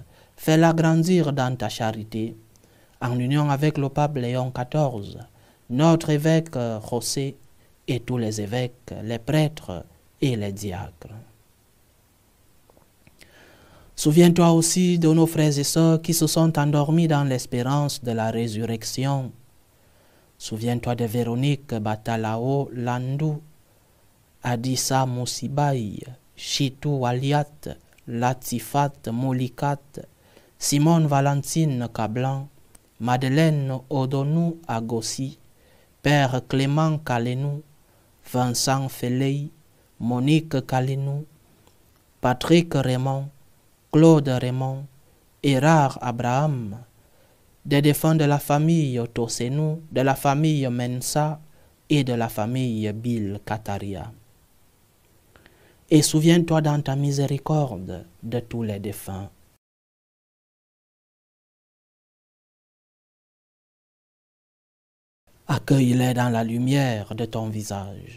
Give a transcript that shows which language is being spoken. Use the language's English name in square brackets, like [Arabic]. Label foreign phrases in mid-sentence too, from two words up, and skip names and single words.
[French] Fais-la grandir dans ta charité, en union avec le pape Léon XIV, notre évêque José et tous les évêques, les prêtres et les diacres. Souviens-toi aussi de nos frères et sœurs qui se sont endormis dans l'espérance de la résurrection. Souviens-toi de Véronique Batalao Landou, Adissa Moussibaï, Chitou Aliat, Latifat Moulikat, Simone Valentine Cablan, Madeleine Odonou Agossi, Père Clément Kalenou, Vincent Feley, Monique Kalenou, Patrick Raymond, Claude Raymond, Hérard Abraham, des défunts de la famille Tosenou, de la famille Mensa et de la famille Bill Kataria. Et souviens-toi dans ta miséricorde de tous les défunts. Accueille-les dans la lumière de ton visage.